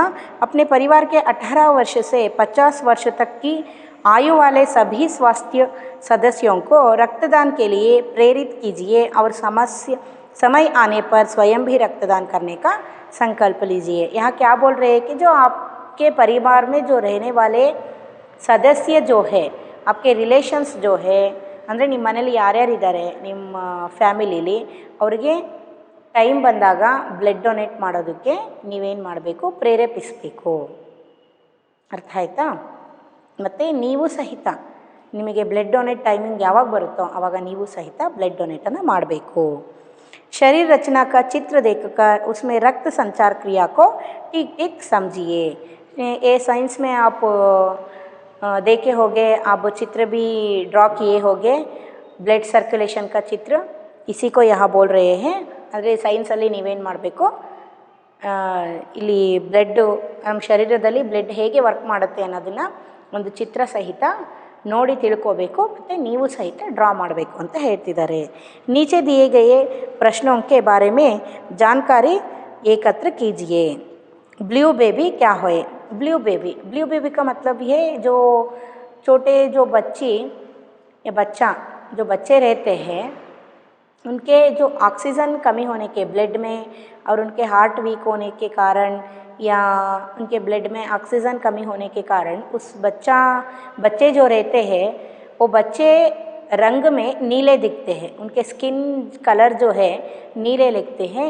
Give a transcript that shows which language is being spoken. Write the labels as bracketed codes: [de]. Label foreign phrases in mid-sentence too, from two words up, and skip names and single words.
[hi] अपने परिवार के 18 वर्ष से 50 वर्ष तक की आयु वाले सभी स्वास्थ्य सदस्यों को रक्तदान के लिए प्रेरित कीजिए और समय आने पर स्वयं भी रक्तदान करने का संकल्प लीजिए। यहाँ क्या बोल रहे हैं कि जो आपके परिवार में जो रहने वाले सदस्य जो है, आपके ರಿಲೇಷನ್ಸ್ जो है, [kn] ಅಂದರೆ ನಿಮ್ಮ ಮನೇಲಿ ಯಾರ್ಯಾರಿದ್ದಾರೆ ನಿಮ್ಮ ಫ್ಯಾಮಿಲಿಲಿ, ಅವರಿಗೆ ಟೈಮ್ ಬಂದಾಗ [en] blood donate [kn] ಮಾಡೋದಕ್ಕೆ ನೀವೇನು ಮಾಡಬೇಕು? ಪ್ರೇರೇಪಿಸಬೇಕು. ಅರ್ಥ ಆಯ್ತಾ? ಮತ್ತು ನೀವು ಸಹಿತ ನಿಮಗೆ [en] blood donate timing [kn] ಯಾವಾಗ ಬರುತ್ತೋ ಆವಾಗ ನೀವು ಸಹಿತ ಬ್ಲಡ್ ಡೊನೇಟನ್ನು ಮಾಡಬೇಕು। [hi] शरीर रचना का चित्र देखकर उसमें रक्त संचार क्रिया को ठीक ठीक समझिए। ये साइंस में आप देखे होंगे, आप चित्र भी ड्रॉ किए होंगे, [en] blood circulation [hi] का चित्र, इसी को यहाँ बोल रहे हैं। [kn] ಅಂದರೆ ಸೈನ್ಸಲ್ಲಿ ನೀವೇನು ಮಾಡಬೇಕು? ಇಲ್ಲಿ ಬ್ಲಡ್ಡು ನಮ್ಮ ಶರೀರದಲ್ಲಿ ಬ್ಲಡ್ ಹೇಗೆ ವರ್ಕ್ ಮಾಡುತ್ತೆ ಅನ್ನೋದನ್ನು ಒಂದು ಚಿತ್ರ ಸಹಿತ ನೋಡಿ ತಿಳ್ಕೋಬೇಕು, ಮತ್ತು ನೀವು ಸಹಿತ ಡ್ರಾ ಮಾಡಬೇಕು ಅಂತ ಹೇಳ್ತಿದ್ದಾರೆ। [hi] नीचे दिए गए प्रश्नों के बारे में जानकारी एकत्र कीजिए। [en] blue baby [hi] क्या है? [en] blue baby [hi] का मतलब ये जो छोटे जो बच्ची या बच्चा जो बच्चे रहते हैं उनके जो ऑक्सीजन कमी होने के ब्लड में और उनके [en] heart weak [hi] होने के कारण या उनके ब्लड में ऑक्सीजन कमी होने के कारण उस बच्चे जो रहते हैं वो बच्चे रंग में नीले दिखते हैं, उनके [en] skin color [hi] जो है नीले दिखते हैं।